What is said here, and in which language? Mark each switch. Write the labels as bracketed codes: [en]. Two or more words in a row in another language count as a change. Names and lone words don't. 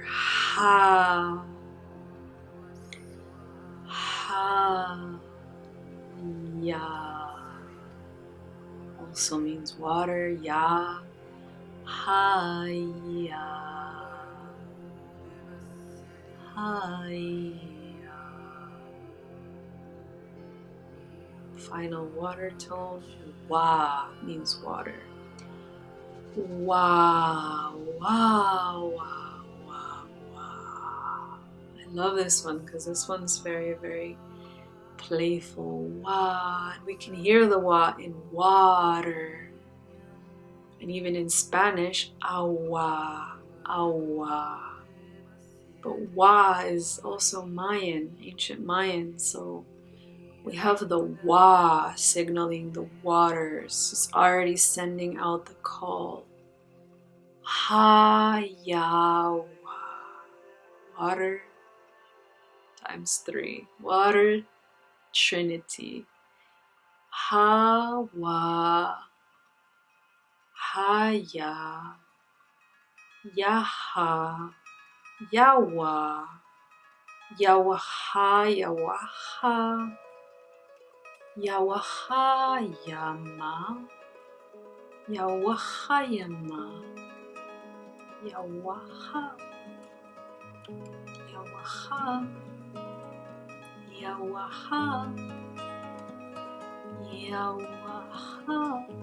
[en] Ha, ha, ya also means water. Ya, ha, ya, ha, ya. Final water tone. Wa means water. Wow, wow, wow, wow, wow. I love this one because this one's very, very playful. Wow. And we can hear the wa in water. And even in Spanish, [es] agua, agua. [en] But wa is also Mayan, ancient Mayan, so we have the wa signaling the waters. It's already sending out the call. Ha ya wa. Water times 3. Water Trinity. Ha wa. Ha ya. Ya ha. Ya wa. Ya wa ha ya wa ha. Yawaha Yama, Yawaha Yama, Yawaha, Yawaha, Yawaha, Yawaha.